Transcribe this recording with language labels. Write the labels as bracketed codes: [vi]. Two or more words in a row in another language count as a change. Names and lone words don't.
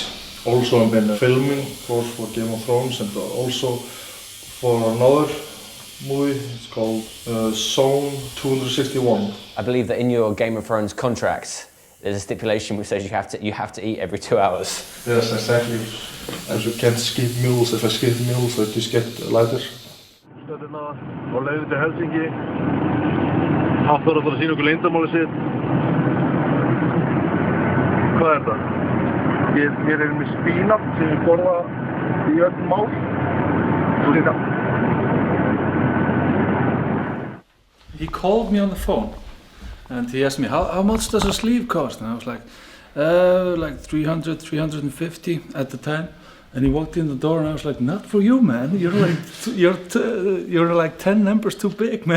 [en] Also I've been filming, of course, for Game of Thrones, and also for another movie. It's called Zone 261. I believe that in your Game of Thrones contract, there's a stipulation which says you have to eat every 2 hours. Yes, exactly. And you can't skip meals. If I skip meals, I just get lighter. [is] Stöðuna á leiðinni til Helsingi. Hafþór að fara að sýna okkur leyndarmálið sitt. Hvað er það? Hér erum við spínat sem við borða í öll mál. [en] He called me on the phone and he asked me, how much does a sleeve cost? And I was like 300, 350 at the time. And he walked in the door and I was like, not for you, man. You're like 10 numbers too big, man.